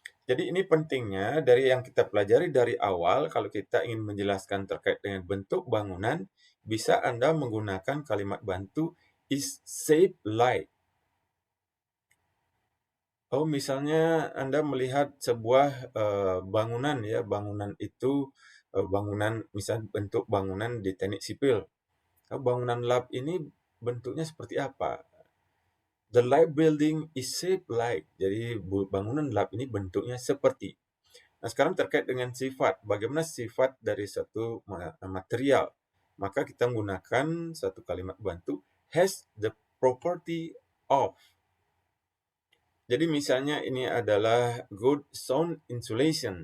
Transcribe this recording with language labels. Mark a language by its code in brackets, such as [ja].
[id] Jadi ini pentingnya dari yang kita pelajari dari awal, kalau kita ingin menjelaskan terkait dengan bentuk bangunan, bisa Anda menggunakan kalimat bantu [en] is shaped like. [id] Oh, misalnya Anda melihat sebuah bangunan ya, bangunan itu bangunan, misal bentuk bangunan di teknik sipil. Bangunan lab ini bentuknya seperti apa? [en] The lab building is shaped like. [id] Jadi bangunan lab ini bentuknya seperti. Nah, sekarang terkait dengan sifat. Bagaimana sifat dari satu material? Maka kita menggunakan satu kalimat bantu [en] has the property of. [id] Jadi misalnya ini adalah [en] good sound insulation.